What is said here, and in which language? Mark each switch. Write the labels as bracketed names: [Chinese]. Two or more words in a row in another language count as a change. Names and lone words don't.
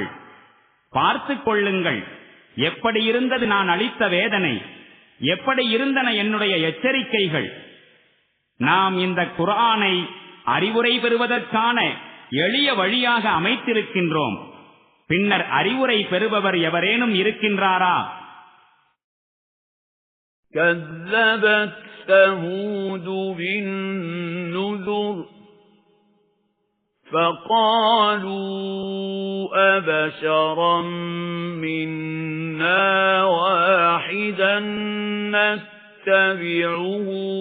[Tamil] பார்த்துக் கொள்ளுங்கள், எப்படி இருந்தது நான் அளித்த வேதனை, எப்படி இருந்தன என்னுடைய எச்சரிக்கைகள். நாம் இந்த குர்ஆனை அறிவுரை பெறுவதற்கான எளிய வழியாக அமைத்திருக்கின்றோம். பின்னர் அறிவுரை பெறுபவர் எவரேனும் இருக்கின்றாரா? [Arabic] كذبت ثمود بالنذر فقالوا أبشرا منا واحدا نتبعه